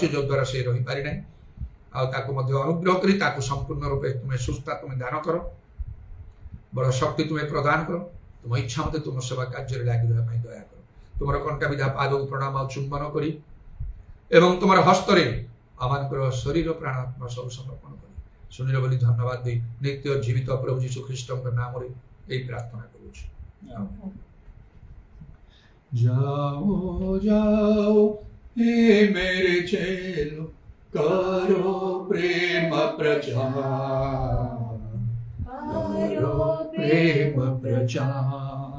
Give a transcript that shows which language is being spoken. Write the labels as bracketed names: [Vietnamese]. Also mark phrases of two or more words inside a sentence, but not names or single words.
[Odia] ଯଦ୍ୱାରା ସେ ରହିପାରି ନାହିଁ ଆଉ ତାକୁ ମଧ୍ୟ ଅନୁଗ୍ରହ କରି ତାକୁ ସମ୍ପୂର୍ଣ୍ଣ ରୂପେ ତୁମେ ସୁସ୍ଥ ତୁମେ ଦାନ କର ବଡ଼ ଶକ୍ତି ତୁମେ ପ୍ରଦାନ କର ତୁମ ଇଚ୍ଛା ମତେ ତୁମ ସେବା କାର୍ଯ୍ୟରେ ଲାଗି ରହିବା ପାଇଁ ଦୟା କର ତୁମର କଣ୍ଟା ବିଧା ପାଦକୁ ପ୍ରଣାମ ଆଉ ଚୁମ୍ବନ କରି ଏବଂ ତୁମର ହସ୍ତରେ ଆମମାନଙ୍କର ଶରୀର ପ୍ରାଣ ଆତ୍ମା ସବୁ ସମର୍ପଣ କରି ଶୁଣିଲ ବୋଲି ଧନ୍ୟବାଦ ଦେଇ ନିତ୍ୟ ଜୀବିତ ପ୍ରଭୁ ଯୀଶୁ ଖ୍ରୀଷ୍ଟଙ୍କ ନାମରେ ଏହି ପ୍ରାର୍ଥନା କରୁଛି [Hindi] जाओ जाओ हे मेरे चेलो करो प्रेम प्रचार करो प्रेम प्रचार